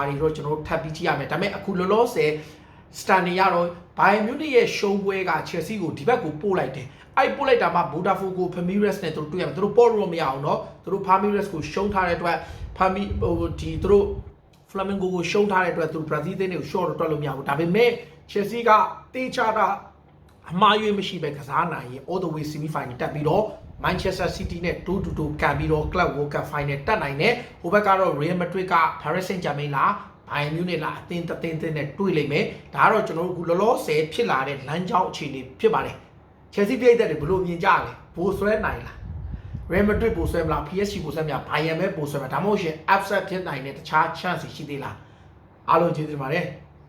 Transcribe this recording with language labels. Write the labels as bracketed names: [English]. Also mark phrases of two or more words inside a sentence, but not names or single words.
[Burmese] တွေတော့ကျွန်တော်ထပ်ပြီးကြည့်ရမယ်ဒါပေမဲ့အခုလောလောဆယ် standing ရတော့ Bayern Munich ရဲ့ show ပွဲက Chelsea ကိုဒီဘက်ကိုပို့လိုက်တယ်အဲ့ပို့လိုက်တာမှ Botafogo Palmeiras နဲ့သူတို့တွေ့ရမယ်သူတို့ပေါ် လို့မရအောင်เนาะသူတို့ Palmeiras ကိုရှုံးထားတဲ့အတွက်ဒီသူတို့ Flamengo ကိုရှုံးထားတဲ့အတွက်သူတို့ Brazil တင်းတွေကို short တော့တွက်လို့မရဘူးဒါပေမဲ့ Chelsea ကတေးချ တာအမှားယွင်းမရှိပဲကစားနိုင်ရင် [English] all the way semi final [Burmese] တက်ပြီးတော့ Manchester City နဲ့2-2ကန်ပြီးတော့ Club World Cup final တက်နိုင်တယ်ဟိုဘက်ကတော့ Real Madrid က Paris Saint-Germain လား Bayern Munich လားအသင်းနဲ့တွေ့လိမ့်မယ်ဒါကတော့ကျွန်တော်တို့အခုလောလောဆယ်ဖြစ်လာတဲ့လမ်းကြောင်းအခြေအနေဖြစ်ပါတယ် Chelsea ပြိုက်တဲ့တွေဘလို့မြင်ကြလဲဘိုးဆွဲနိုင်လား Real Madrid ဘိုးဆွဲမလား PSG ဘိုးဆွဲမလား Bayern ပဲဘိုးဆွဲမလားဒါမှမဟုတ်ရှင် upset ဖြစ်နိုင်တဲ့တခြား chance ရှိသေးလားအားလုံးကျေးဇူးတင်ပါတယ်